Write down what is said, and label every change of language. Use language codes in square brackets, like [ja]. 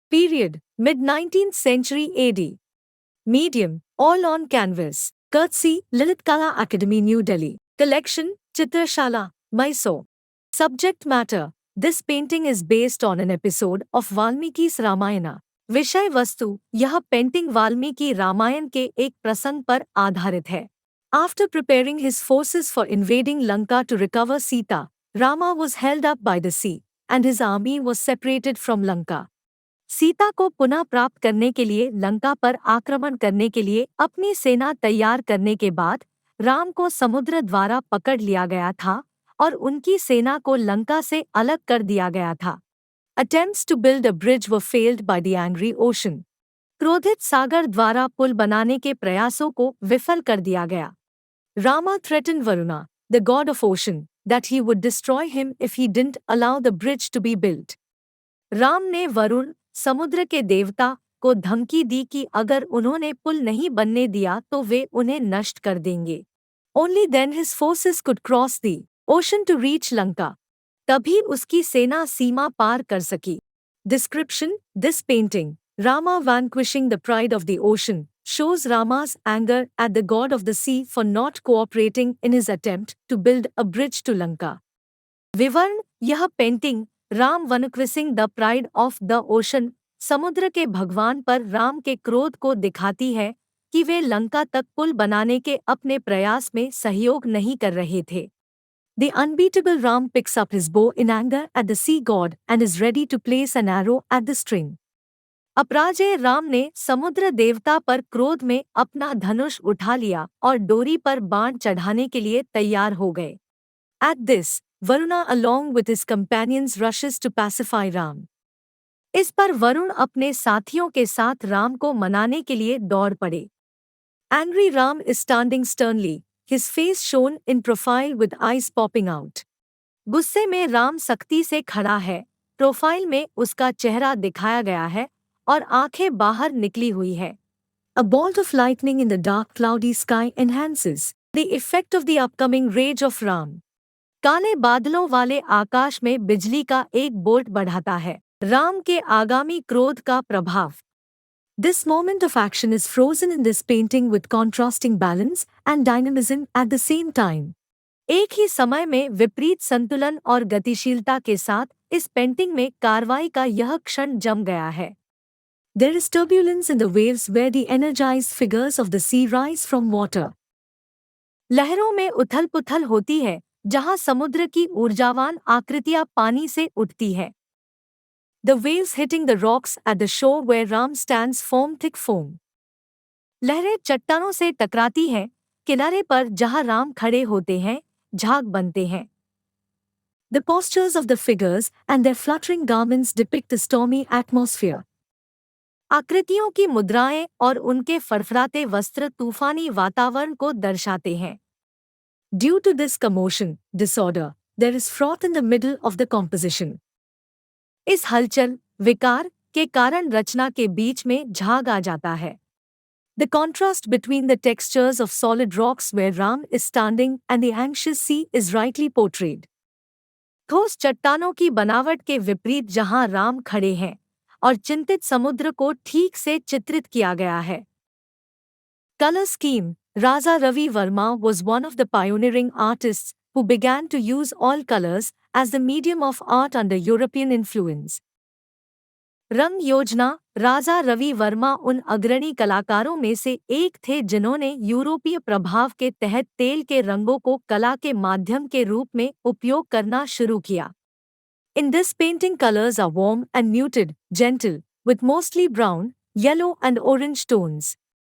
[en] Period: mid-19th century AD. Medium: all on canvas. Courtesy: Lilith Kala Academy, New Delhi. Collection: Chitrashala, Mysore. Subject matter: this painting is based on an episode of Valmiki's Ramayana. [hi] विषय वस्तु: यह painting Valmiki Ramayan के एक प्रसंग पर आधारित है. [en] After preparing his forces for invading Lanka to recover Sita, Rama was held up by the sea, and his army was separated from Lanka. [hi] Sita को पुनः प्राप्त करने के लिए लंका पर आक्रमण करने के लिए अपनी सेना तैयार करने के बाद राम को समुद्र द्वारा पकड़ लिया गया था और उनकी सेना को लंका से अलग कर दिया गया था. [en] Attempts to build a bridge were failed by the angry ocean. [hi] क्रोधित सागर द्वारा पुल बनाने के प्रयासों को विफल कर दिया गया. [en] Rama threatened Varuna, the god of ocean, that he would destroy him if he didn't allow the bridge to be built. [hi] Ram ने वरुण, समुद्र के देवता, को धमकी दी कि अगर उन्होंने पुल नहीं बनने दिया तो वे उन्हें नष्ट कर देंगे. [en] Only then his forces could cross the ocean to reach Lanka. [hi] तभी उसकी सेना सीमा पार कर सकी. [en] Description: this painting, Rama vanquishing the pride of the ocean, shows Rama's anger at the god of the sea for not cooperating in his attempt to build a bridge to Lanka. [hi] विवरण: यह painting Ram [en] vanquishing the pride of the ocean, [hi] समुद्र के भगवान पर राम के क्रोध को दिखाती है कि वे लंका तक पुल बनाने के अपने प्रयास में सहयोग नहीं कर रहे थे. [en] The unbeatable Ram picks up his bow in anger at the sea god and is ready to place an arrow at the string. [hi] अपराजय Ram ने समुद्र देवता पर क्रोध में अपना धनुष उठा लिया और डोरी पर बाण चढ़ाने के लिए तैयार हो गए. [en] At this, Varuna along with his companions rushes to pacify Ram. [hi] इस पर वरुण अपने साथियों के साथ राम को मनाने के लिए दौड़ पड़े. [en] Angry Ram is standing sternly, his face shown in profile with eyes popping out. [hi] गुस्से में राम सख्ती से खड़ा है, प्रोफाइल में उसका चेहरा दिखाया गया है और आंखें बाहर निकली हुई है. [en] A bolt of lightning in the dark cloudy sky enhances the effect of the upcoming rage of Ram. [hi] काले बादलों वाले आकाश में बिजली का एक बोल्ट बढ़ाता है राम के आगामी क्रोध का प्रभाव. [en] This moment of action is frozen in this painting with contrasting balance and dynamism at the same time. [hi] एक ही समय में विपरीत संतुलन और गतिशीलता के साथ इस पेंटिंग में कार्रवाई का यह क्षण जम गया है. [en] There is turbulence in the waves where the energized figures of the sea rise from water. [hi] लहरों में उथल-पुथल होती है जहां समुद्र की ऊर्जावान आकृतियां पानी से उठती है. [en] The waves hitting the rocks at the shore where Ram stands form thick foam. [hi] लहरें चट्टानों से टकराती हैं, किनारे पर जहां राम खड़े होते हैं, झाग बनते हैं. [en] The postures of the figures and their fluttering garments depict the stormy atmosphere. [hi] आकृतियों की मुद्राएं और उनके फड़फड़ाते वस्त्र तूफानी वातावरण को दर्शाते हैं. [en] Due to this commotion, disorder, there is froth in the middle of the composition. [hi] इस हलचल, विकार के कारण रचना के बीच में झाग आ जाता है. [en] The contrast between the textures of solid rocks where Ram is standing and the anxious sea is rightly portrayed. [hi] ठोस चट्टानों की बनावट के विपरीत जहां राम खड़े हैं और चिंतित समुद्र को ठीक से चित्रित किया गया है. [en] Color scheme: Raja Ravi Verma was one of the pioneering artists who began to use all colors as the medium of art under European influence. [hi] रंग योजना: राजा रवि वर्मा उन अग्रणी कलाकारों में से एक थे जिन्होंने यूरोपीय प्रभाव के तहत तेल के रंगों को कला के माध्यम के रूप में उपयोग करना शुरू किया. [en] In this painting colors are warm and muted, gentle, with mostly brown, yellow and orange tones.